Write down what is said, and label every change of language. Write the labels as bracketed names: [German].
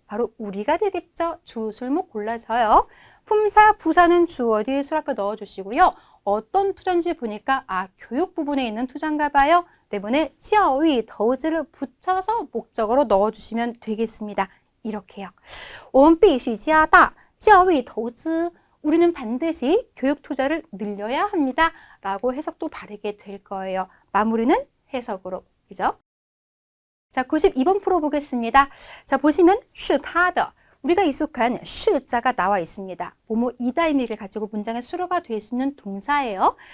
[Korean] 바로 우리가 되겠죠. 주술목 골라져요. 품사, 부사는 주어 뒤에 술 앞에 넣어주시고요. 어떤 투자인지 보니까 교육 부분에 있는 투자인가 봐요. 때문에 教育, 더즈를 붙여서 목적어로 넣어주시면 되겠습니다. 이렇게요. [Chinese] 我们必须加大教育投资. [Korean] 우리는 반드시 교육 투자를 늘려야 합니다. 라고 해석도 바르게 될 거예요. 마무리는 해석으로. 그죠? 자, 92번 풀어보겠습니다. 자, 보시면 [Chinese] 是他的. [Korean] 우리가 익숙한 是자가 나와 있습니다. 뭐뭐 이다 의미를 가지고 문장의 수로가 될 수 있는 동사예요.